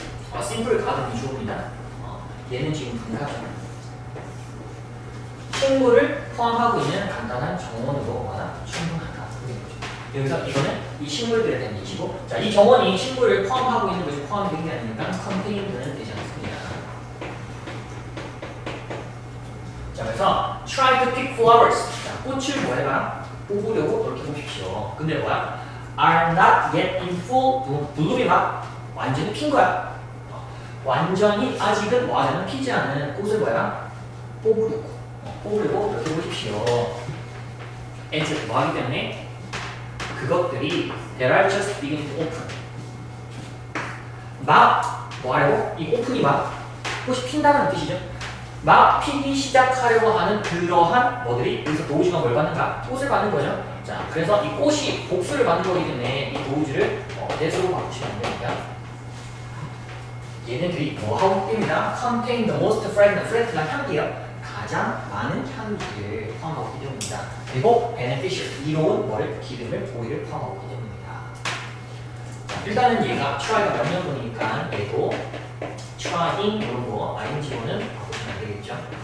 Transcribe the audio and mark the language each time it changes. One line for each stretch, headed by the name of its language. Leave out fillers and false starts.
Korean: 이건 심플 가든이 주어입니다. 얘는 지금 분사죠. 식물을 포함하고 있는 간단한 정원으로 충분하다. 여기서 이거는 이 식물들에 대한 얘기고, 자, 이 정원이 식물을 포함하고 있는 것이 포함이 된 게 아니니까 contained는 되지 않습니다. 자, 그래서
English: try to pick flowers.
Korean: 자, 꽃을 뭐 해봐? 뽑으려고 그렇게 보십시오. 근데 뭐야?
English: are not yet in full bloom.
Korean: bloom이 막 완전히 핀 거야. 완전히 아직은 뭐 하자면 피지 않은 꽃을 뭐야? 뽑으려고 그렇게 보십시오. as 뭐 하기 때문에 그것들이
English: they are just beginning to open.
Korean: 막 뭐하려고? 이 오픈이 막 꽃이 핀다는 뜻이죠. 막 피기 시작하려고 하는 그러한 뭐들이 여기서 도우지가 뭘 받는가? 꽃을 받는 거죠. 자, 그래서 이 꽃이 복수를 받는 거기 때문에 이 도우지를 대수로 바꾸시면 안 됩니다. 얘네들이 뭐 하고 있습니다.
English: contain the most fragrant,
Korean: fragrant란 향기요. 가장 많은 향기를 포함하고 있기 때문입니다. 그리고 beneficial, 이로운 뭐를? 기름을, 오일을 포함하고 있기 때문입니다. 자, 일단은 얘가 try가 명령문이니까 얘도 trying 이런 거 ing로는 바꾸시면 안 되겠죠.